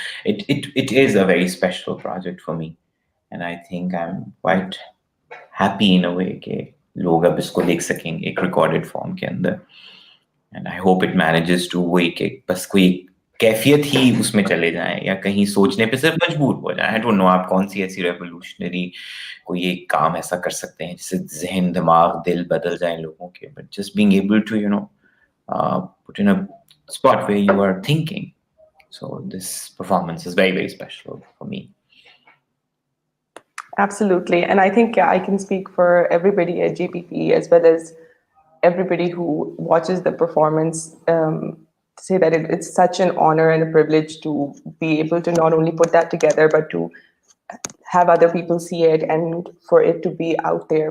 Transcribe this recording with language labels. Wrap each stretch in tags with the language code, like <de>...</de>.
<en>It is a very special project for me, and I think I'm quite happy in a way</en> <ur>کہ لوگ اب اس کو دیکھ سکیں گے ایک ریکارڈڈ فارم کے اندر.</ur> <en>And I hope it manages to</en> <ur>وہی کہ بس کوئی کیفیت ہی اس میں چلے جائیں یا کہیں سوچنے پہ صرف مجبور ہو جائیں.</ur> <en>I don't know</en> <ur>آپ کون سی ایسی ریولیوشنری کوئی ایک کام ایسا کر سکتے ہیں جس سے ذہن، دماغ، دل بدل جائیں لوگوں کے,</ur> <en>but just being able to put in a spot where you are thinking. So this performance is very, very special for me. Absolutely. And I think I can speak for everybody at JPP as well as everybody who watches the performance to say that it's such an honor and a privilege to be able to not only put that together, but to have other people see it and for it to be out there.</en>